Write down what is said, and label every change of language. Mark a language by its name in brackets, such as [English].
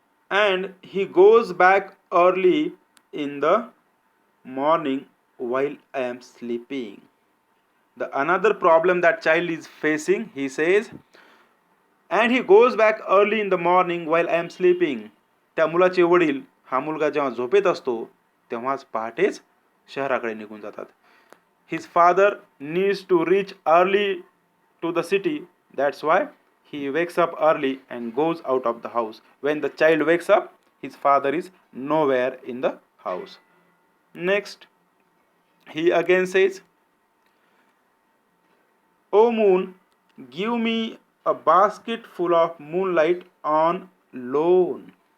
[English] And he goes back early in the morning while I am sleeping. The another problem that child is facing, he says, and he goes back early in the morning while I am sleeping. [Marathi] त्या मुलाचे वडील, हा मुलगा जेव्हा झोपेत असतो तेव्हाच पहाटेच शहराकडे निघून जातात. [English] His father needs to reach early to the city, that's why he wakes up early and goes out of the house. When the child wakes up, his father is nowhere in the house. Next, he again says, O moon, give me a basket full of moonlight on loan.